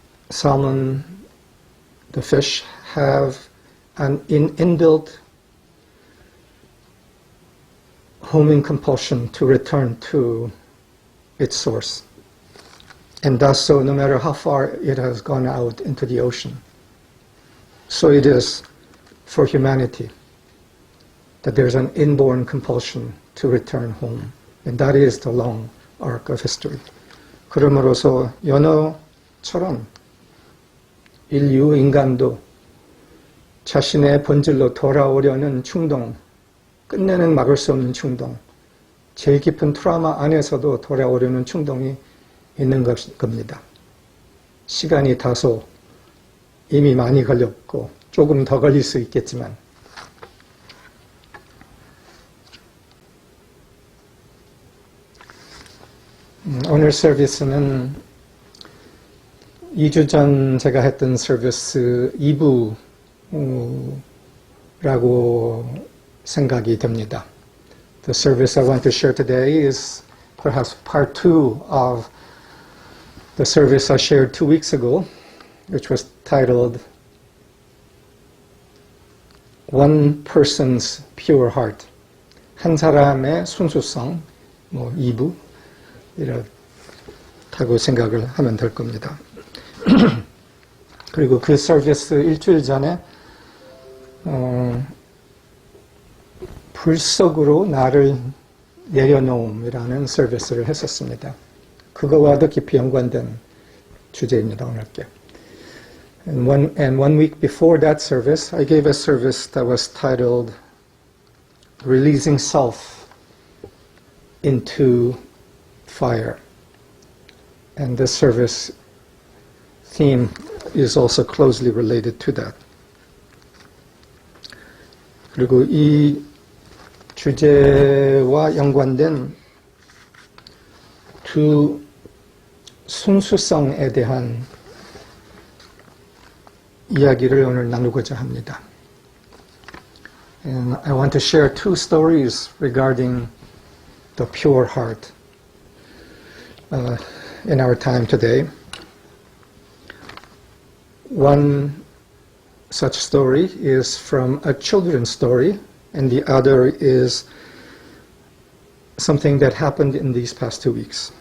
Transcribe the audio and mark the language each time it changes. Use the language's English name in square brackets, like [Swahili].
[English] Salmon, the fish, have an inbuilt homing compulsion to return to its source, and does so no matter how far it has gone out into the ocean. So it is for humanity, that there's an inborn compulsion to return home. And that is the long arc of history. [Korean] 그러므로서 연어처럼 인간도 자신의 본질로 돌아오려는 충동, 끝내는 막을 수 없는 충동, 제일 깊은 트라우마 안에서도 돌아오려는 충동이 있는 겁니다. 시간이 다소 이미 많이 걸렸고 조금 더 걸릴 수 있겠지만 오늘 서비스는 2주 전 제가 했던 서비스 2부라고 생각이 됩니다. [English] The service I want to share today is perhaps part 2 of the service I shared 2 weeks ago, which was titled One Person's Pure Heart. [Korean] 한 사람의 순수성, 2부 이렇다고 생각을 하면 될 겁니다. 그리고 그 서비스 일주일 전에 불 속으로 나를 내려놓음이라는 서비스를 했었습니다. 그거와도 깊이 연관된 주제입니다, 오늘께. [English] And one week before that service, I gave a service that was titled Releasing Self into Fire. And this service theme is also closely related to that. [Korean] 그리고 이 주제와 연관된 두 순수성에 대한 이야기를 오늘 나누고자 합니다. [English] And I want to share 2 stories regarding the pure heart in our time today. One such story is from a children's story, and the other is something that happened in these past 2 weeks.